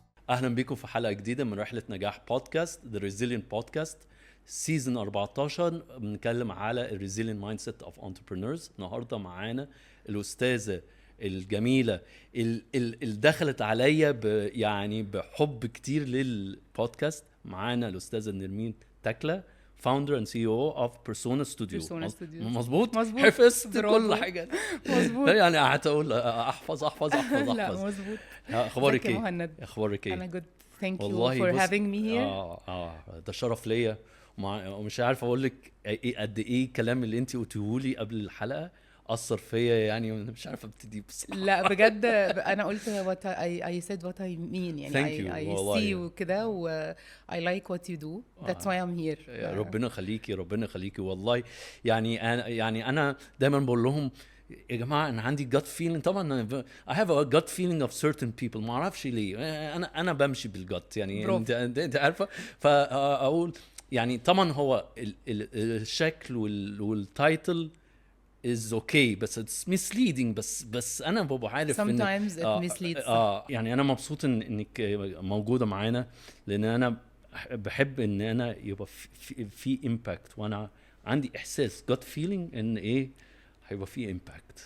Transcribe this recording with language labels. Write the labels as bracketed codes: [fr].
[ar] اهلا بيكم في حلقه جديده من رحله نجاح بودكاست The Resilient Podcast سيزون 14. بنتكلم على [en] الريزيلينت mindset of entrepreneurs. [ar] النهارده معانا الاستاذه الجميله اللي دخلت عليا يعني بحب كتير للبودكاست. معانا الاستاذه نرمين تكله [en] founder and CEO of Persona Studio. [ar] مظبوط حفظت كل حاجه مظبوط يعني قعدت اقول احفظ لا مظبوط. اخبارك ايه؟ مهند؟ اخبارك ايه؟ [en] انا good. thank you [ar] والله [en] for having me here. [ar] ده شرف ليا. ومش عارف اقول لك ايه قد ايه الكلام اللي انت قلتيه لي قبل الحلقه اثر فيا، يعني مش عارف ابتدي بصراحه. لا بجد انا قلت [en] what I said what I mean يعني I see وكده و I like what you do. That's why I'm here. [ar] ربنا يخليكي والله. يعني انا دايما بقول لهم يا جماعه انا عندي [en] gut feeling. طبعا I have a gut feeling of certain people، [ar] ما اعرفش ليه. انا بمشي بالجت يعني. انت عارفه. فاقول يعني طبعا هو الشكل والتايتل [en] is okay [ar] بس [en] it's misleading. [ar] بس انا ببقى عارف [en] sometimes it misleads. [ar] يعني انا مبسوط انك موجوده معانا، لان انا بحب ان انا يبقى في impact، وانا عندي احساس [en] gut feeling [ar] ان ايه هيبقى فيه امباكت